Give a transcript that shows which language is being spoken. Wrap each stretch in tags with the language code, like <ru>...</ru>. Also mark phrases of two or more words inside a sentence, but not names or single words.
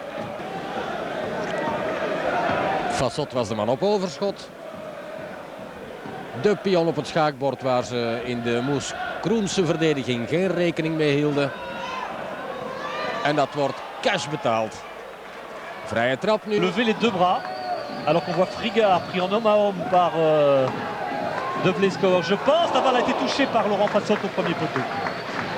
<nl>Fassotte was de man op overschot. De pion op het schaakbord waar ze in de Moeskroense verdediging geen rekening mee hielden. En dat wordt cash betaald. Vrije trap nu.</nl> <fr>Lever les deux bras. Alors qu'on voit Frigard pris en homme à homme par De Vleskor. Je pense la balle a été touchée par Laurent Fassotte au premier poteau.</fr>